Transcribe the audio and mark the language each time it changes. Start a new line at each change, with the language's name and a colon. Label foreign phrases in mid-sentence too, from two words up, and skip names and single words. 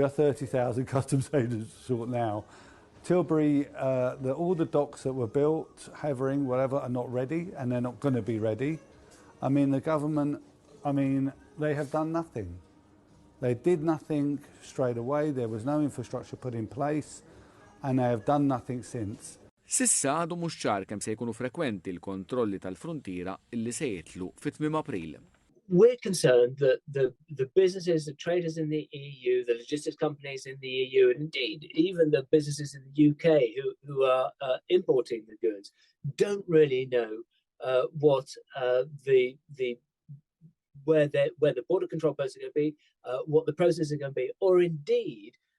English: We are 30,000 customs agents short now Tilbury, all the docks that were built, Havering, whatever, are not ready, and they're not going to be ready. I mean, the government, they have done nothing. They did nothing straight away. There was no infrastructure put in place, and they have done nothing since.
Maltese: Sissa għadu mhux ċar kemm se jkunu frekwenti l-kontrolli tal-fruntiera illi se jitlu fit-8 April.
English: We're concerned that the businesses, the traders in the EU, the logistics companies in the EU, and indeed even the businesses in the UK who are importing the goods, don't really know where the border control posts are going to be, what the processes are going to be, or indeed